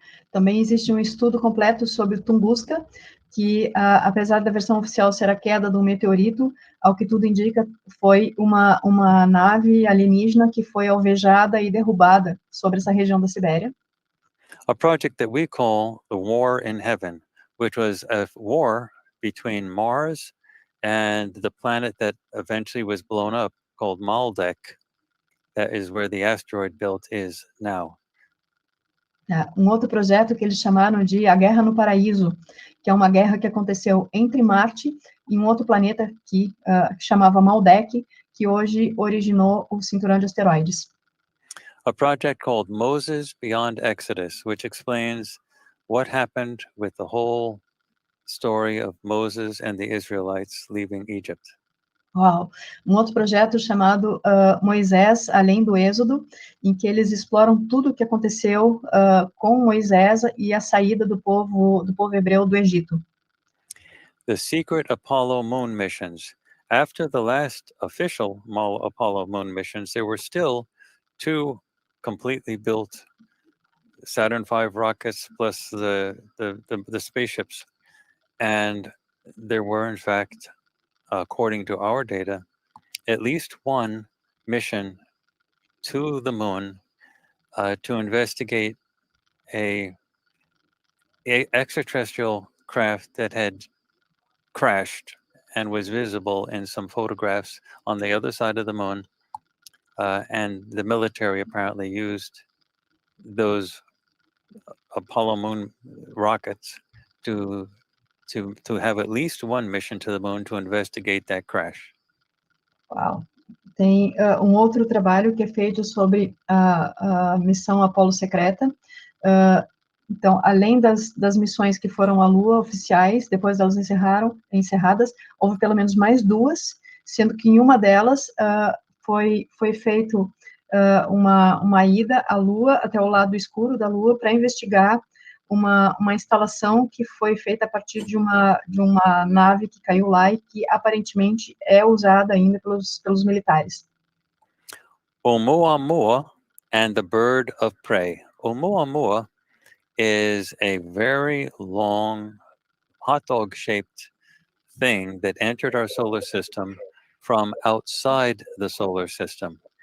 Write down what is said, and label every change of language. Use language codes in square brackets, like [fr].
[pt] Também existe um estudo completo sobre Tunguska, que apesar da versão oficial ser a queda de um meteorito, ao que tudo indica, foi uma nave alienígena que foi alvejada e derrubada sobre essa região da Sibéria. [en] A project that we call the War in Heaven, which was a war between Mars and the planet that eventually was blown up, called Maldek. That is where the asteroid belt is now. [pt] Um outro projeto que eles chamaram de A Guerra no Paraíso, que é uma guerra que aconteceu entre Marte e um outro planeta que chamava Maldek, que hoje originou o cinturão de asteroides. [en] A project called Moses Beyond Exodus, which explains what happened with the whole story of Moses and the Israelites leaving Egypt. Uau! [pt] Um outro projeto chamado Moisés Além do Êxodo, em que eles exploram tudo o que aconteceu com Moisés e a saída do povo hebreu do Egito. [en] The secret Apollo moon missions. After the last official Apollo moon missions, there were still 2 completely built Saturn V rockets plus the spaceships, and there were in fact, according to our data, at least one mission to the moon to investigate a extraterrestrial craft that had crashed and was visible in some photographs on the other side of the moon, and the military apparently used those Apollo moon rockets to have at least one mission to the moon to investigate that crash. Uau! [pt] Tem um outro trabalho que é feito sobre a missão Apolo secreta. Então, além das missões que foram à Lua oficiais, depois delas encerradas, houve pelo menos mais 2, sendo que em uma delas foi feito uma ida à Lua, até o lado escuro da Lua, para investigar uma instalação que foi feita a partir de uma nave que caiu lá e que aparentemente é usada ainda pelos militares. [en] Oumuamua and the Bird of Prey. Oumuamua is a very long hot dog-shaped thing that entered our solar system from outside the solar system.